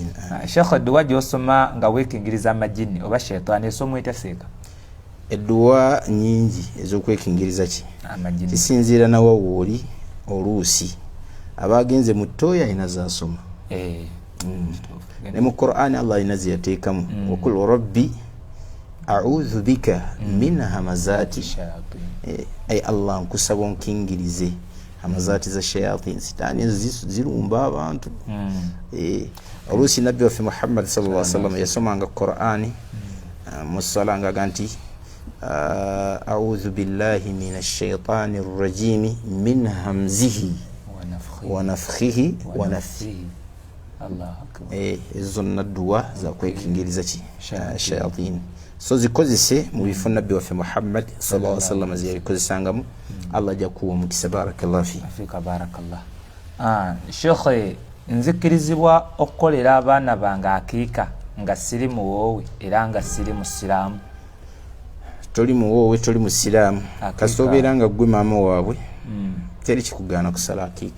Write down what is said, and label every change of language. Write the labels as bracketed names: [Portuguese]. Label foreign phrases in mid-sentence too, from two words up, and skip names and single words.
[Ganda] Sheikh duwa gyosoma nga wekingiriza amajini oba shaytan esomo etaseeka? Edduwa nyingi ezokwekingiriza ki amajini kisinziira na wawoli oluusi abagenze mu toya inazasoma ne mu Qur'an Allah inaziyateekamu [Arabic] وقل رب أعوذ بك من همزات الشياطين. [Ganda] Ay Allah nkusaba onkingirize hamazati za shayatin sitani zirumba abantu. Oluusi nabbi waffe Muhammad [Arabic] صلى الله عليه وسلم [Ganda] yasomanga Qur'ani musala nga ganti [Arabic] أعوذ بالله من الشيطان الرجيم من همزه و نفثه و نفثه. الله أكبر. [Ganda] Izo nadduwa za kwekingiriza ki shayatin. so zikozese mu bifo nabbi waffe Muhammad [Arabic] صلى الله عليه وسلم [Ganda] ziyalikozesangamu. Allah ajja kuwa omukisa. Barakallahu [Arabic] فيك. بارك الله. [Ganda] Sheikh, nzikirizibwa okukolera abaana bange akiika nga siri muwoowe era nga siri musiraamu? Toli muwoowe, toli musiraamu, kasita obeera nga gwe maama waabwe teri kikugaana kusala akiika.